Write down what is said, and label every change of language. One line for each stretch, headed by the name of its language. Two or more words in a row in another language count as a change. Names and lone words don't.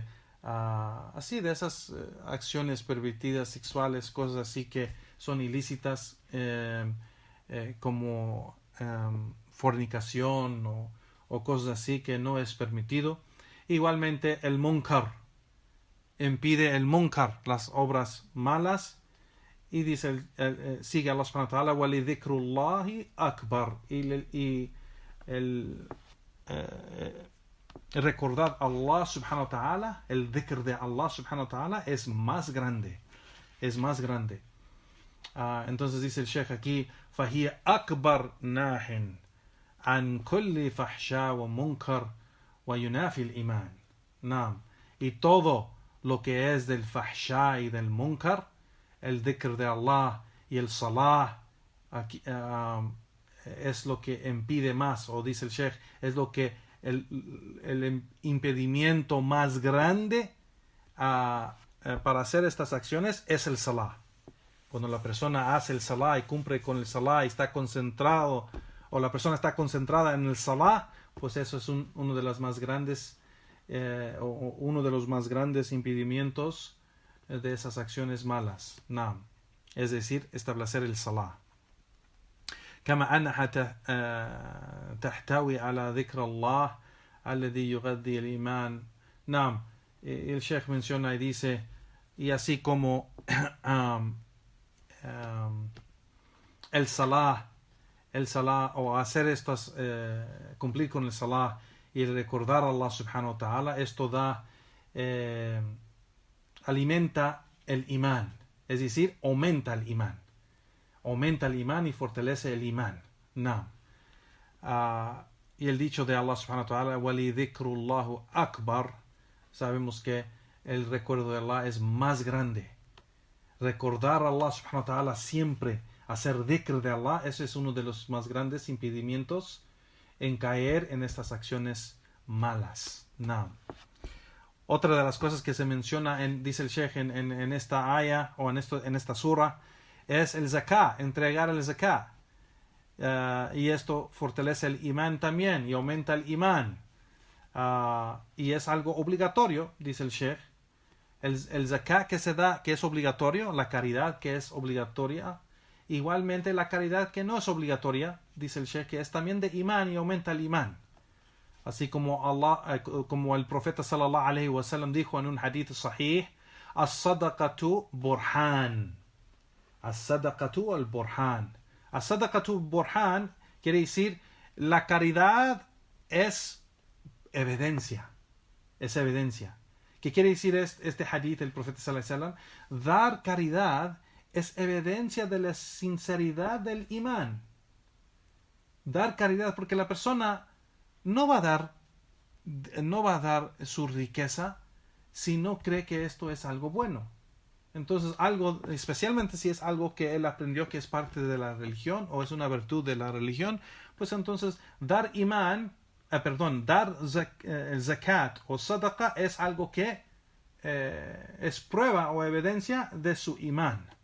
Spanish: Así de esas acciones pervertidas, sexuales, cosas así que son ilícitas, como fornicación o cosas así que no es permitido. Igualmente el munkar impide el munkar, las obras malas. Y dice, sigue
Arabic: Allah سبحانه وتعالى, وَلِذِكْرُ اللَّهِ أَكْبَرُ.
Spanish: Y recordar Allah
Arabic: سبحانه وتعالى,
Spanish: el dhikr de Allah
Arabic: سبحانه وتعالى
Spanish: es más grande. Entonces dice el Sheikh aquí,
Arabic: فَهِيَ أَكْبَرْ نَاحٍ عَنْ كُلِّ فَحْشَاءٍ وَمُنْكَرٍ وَيُنَافِي الْإِيمَانِ.
Spanish: Y todo lo que es del fahsha y del munkar, el dhikr de Allah y el salah, aquí, es lo que impide más, o dice el Sheikh, es lo que el impedimento más grande para hacer estas acciones es el salah. Cuando la persona hace el salah y cumple con el salah y está concentrado, o la persona está concentrada en el salah, pues eso es uno de los más grandes impedimentos de esas acciones malas. Naam. Es decir, establecer el salah.
Arabic: كما أنها تحتوي على ذكر الله الذي يغذي الإيمان.
Spanish: Naam. El Sheikh menciona y dice, y así como el salah o hacer estas, cumplir con el salah y el recordar a Allah
Arabic: سبحانه وتعالى,
Spanish: esto alimenta el imán, es decir, aumenta el imán y fortalece el imán. Y el dicho de
Arabic: Allah سبحانه وتعالى، ولذكر الله أكبر,
Spanish: sabemos que el recuerdo de Allah es más grande. Recordar a Allah
Arabic: سبحانه وتعالى
Spanish: siempre, hacer dhikr de Allah, ese es uno de los más grandes impedimentos en caer en estas acciones malas. Otra de las cosas que se menciona, dice el Sheikh en esta aya o en esta surah, es el zakah, entregar el zakah. Y esto fortalece el imán también y aumenta el imán. Y es algo obligatorio, dice el Sheikh. El zakah que se da, que es obligatorio, la caridad que es obligatoria, igualmente la caridad que no es obligatoria, dice el Sheikh, que es también de imán y aumenta el imán. Así como como el profeta
Arabic: صلى الله عليه وسلم
Spanish: dijo en un hadith sahih,
Arabic: الصدقة برهان. الصدقة البرهان. الصدقة برهان
Spanish: quiere decir la caridad es evidencia. Es evidencia. ¿Qué quiere decir este hadith del profeta
Arabic: صلى الله عليه وسلم?
Spanish: Dar caridad es evidencia de la sinceridad del imán. Dar caridad, porque la persona no va a dar su riqueza si no cree que esto es algo bueno. Entonces, especialmente si es algo que él aprendió que es parte de la religión o es una virtud de la religión, pues entonces dar el zakat o sadaqa es algo que es prueba o evidencia de su imán.